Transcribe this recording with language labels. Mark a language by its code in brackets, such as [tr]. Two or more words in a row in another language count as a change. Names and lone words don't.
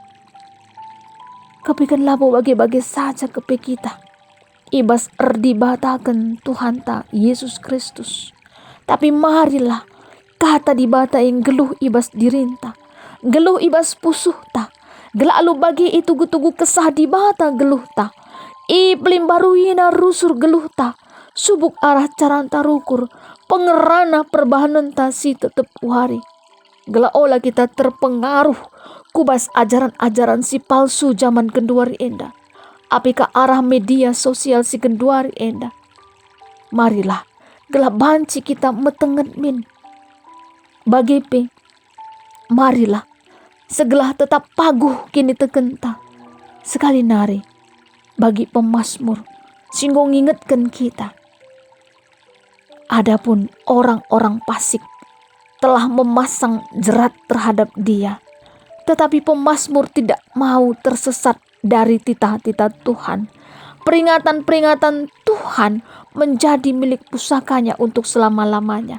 [btx] Kepikan labo bagi-bagi saja kepe kita. Ibas erdibatakan Tuhan ta Yesus Kristus. Tapi marilah kata dibata yang geluh ibas dirinta. Geluh ibas pusuh ta. Gela alu bagi itu tugu kesah dibata geluh ta. Iblim baruina rusur geluh ta. Subuk arah caranta rukur. Pengerana perbahanan ta si tetep wari. Gela olah kita terpengaruh kubas ajaran-ajaran si palsu zaman kenduari enda. Apika arah media sosial si kenduari enda. Marilah gela banci kita metenget min. Bagepe marilah segelah tetap paguh kini tekenta. Sekali nari bagi pemazmur singgo ngingetkan kita. [id] Adapun orang-orang fasik telah memasang jerat terhadap dia. Tetapi pemazmur tidak mau tersesat dari titah-titah Tuhan. Peringatan-peringatan Tuhan menjadi milik pusakanya untuk selama-lamanya.